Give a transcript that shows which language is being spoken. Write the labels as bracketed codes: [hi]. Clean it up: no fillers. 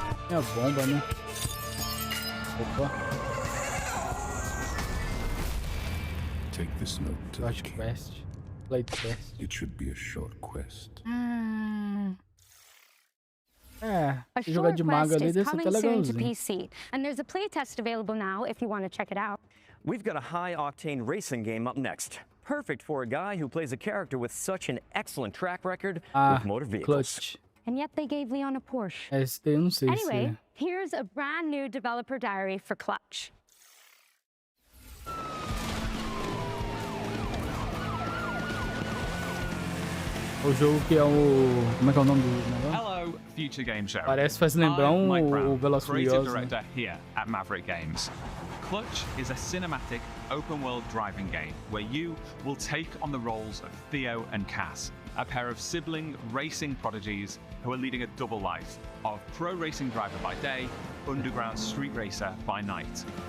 [pt] É a bomba, né? Opa. [en] Take this note to Watch quest. Play test. It should be a short quest. [pt] É, jogar de mago ali deve ser até legalzinho. [en] PC, and there's a playtest available now if you want to check it out. We've got a high-octane racing game up next. Perfect for a guy who plays a character with such an excellent track record with motor vehicles. Clutch. And yet they gave Leon a Porsche. [pt] Esse eu não sei [en] Anyway, here's a brand new developer diary for Clutch. [pt] O jogo que é o... Como é que é o nome do negócio? [en] Hello, Future Game Show. [pt] Parece, faz lembrar o Velozes e [en] creative [pt] Furiosos. [en] director here at Maverick Games. Clutch is a cinematic, open-world driving game where you will take on the roles of Theo and Cass, a pair of sibling racing prodigies who are leading a double life of pro racing driver by day, underground street racer by night.